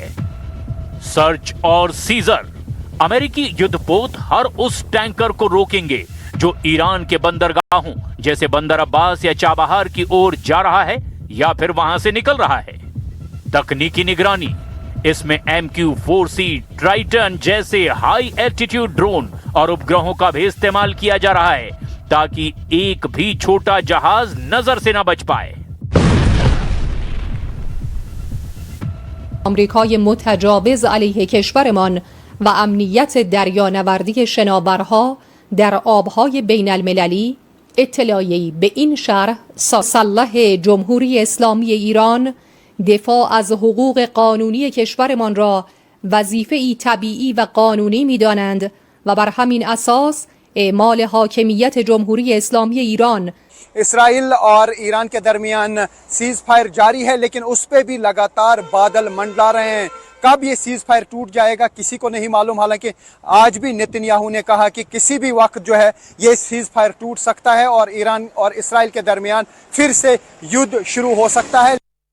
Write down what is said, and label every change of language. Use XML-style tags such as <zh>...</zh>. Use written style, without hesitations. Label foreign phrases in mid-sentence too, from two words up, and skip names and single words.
<hi>सर्च और सीजर, अमेरिकी युद्धपोत हर उस टैंकर को रोकेंगे जो ईरान के बंदरगाहों जैसे बंदर अब्बास या चाबहार की ओर जा रहा है या फिर वहां से निकल रहा है। तकनीकी निगरानी, इसमें MQ-4C ट्राइटन जैसे</hi> <en>high altitude drone</en> <hi>और उपग्रहों का भी इस्तेमाल किया जा रहा है ताकि एक भी छोटा जहाज नजर से न बच पाए।</hi> <fa>آمریکای متجاوز علیه کشورمان و امنیت دریانوردی شناورها در آبهای بین المللی اطلاعیه‌ای به این شرح مسلح جمهوری اسلامی ایران دفاع از حقوق قانونی کشورمان را وظیفه‌ای طبیعی و قانونی می‌دانند و بر همین اساس اعمال حاکمیت جمهوری اسلامی ایران</fa> <hi>इसराइल और ईरान के दरमियान सीज फायर जारी है, लेकिन उस पर भी लगातार बादल मंडरा रहे हैं। कब ये सीज फायर टूट जाएगा किसी को नहीं मालूम। हालांकि आज भी नेतन्याहू ने कहा कि किसी भी वक्त जो है ये सीज फायर टूट सकता है और ईरान और इसराइल के दरमियान फिर से युद्ध शुरू हो सकता है।</hi>